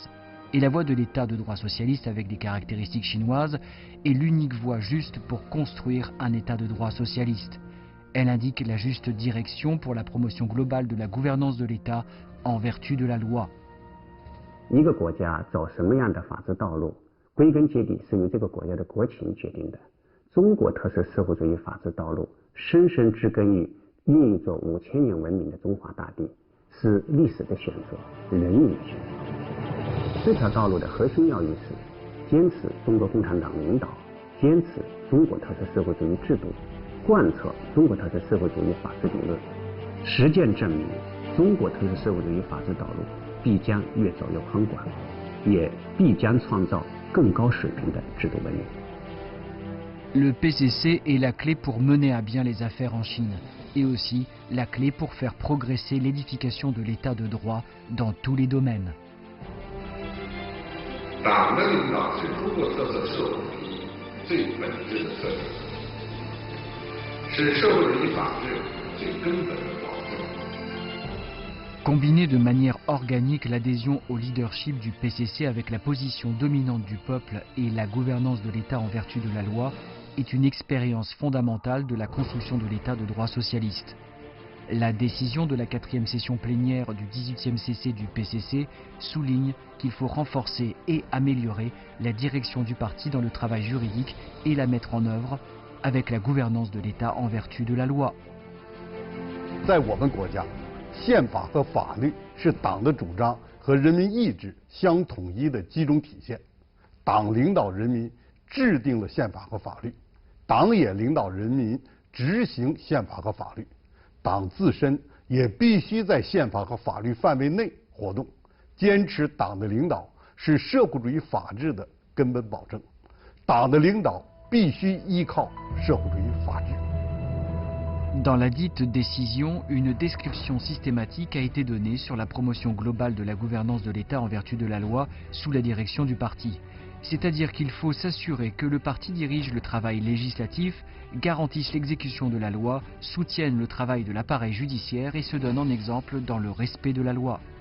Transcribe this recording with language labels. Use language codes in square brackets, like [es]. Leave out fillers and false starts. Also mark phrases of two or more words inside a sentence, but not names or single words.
[fr] Et la voie de l'État de droit socialiste avec des caractéristiques chinoises est l'unique voie juste pour construire un État de droit socialiste. Elle indique la juste direction pour la promotion globale de la gouvernance de l'État en vertu de la loi. [zh] 一个国家走什么样的法治道路，归根结底是由这个国家的国情决定的。中国特色社会主义法治道路深深植根于孕育着5000年文明的中华大地，是历史的选择，人民的选择。这条道路的核心要义是坚持中国共产党领导，坚持中国特色社会主义制度，贯彻中国特色社会主义法治理论。实践证明，中国特色社会主义法治道路必将越走越宽广，也必将创造更高水平的制度文明。 [fr] Le PCC est la clé pour mener à bien les affaires en Chine et aussi la clé pour faire progresser l'édification de l'état de droit dans tous les domaines. [zh] 党的领导是中国特色社会主义最本质的特点，是社会主义法治最根本的保证。 [fr] Combiner de manière organique l'adhésion au leadership du PCC avec la position dominante du peuple et la gouvernance de l'État en vertu de la loi est une expérience fondamentale de la construction de l'État de droit socialiste. La décision de la 4e session plénière du 18e CC du PCC souligne qu'il faut renforcer et améliorer la direction du parti dans le travail juridique et la mettre en œuvre avec la gouvernance de l'État en vertu de la loi. [zh] 在我们国家，宪法和法律是党的主张和人民意志相统一的集中体现。党领导人民制定了宪法和法律，党也领导人民执行宪法和法律。党自身也必须在宪法和法律范围内活动，坚持党的领导是社会主义法治的根本保证。党的领导必须依靠社会主义法治。 [fr] Dans la dite décision, une description systématique a été donnée sur la promotion globale de la gouvernance de l'État en vertu de la loi sous la direction du parti. C'est-à-dire qu'il faut s'assurer que le parti dirige le travail législatif, garantisse l'exécution de la loi, soutienne le travail de l'appareil judiciaire et se donne en exemple dans le respect de la loi.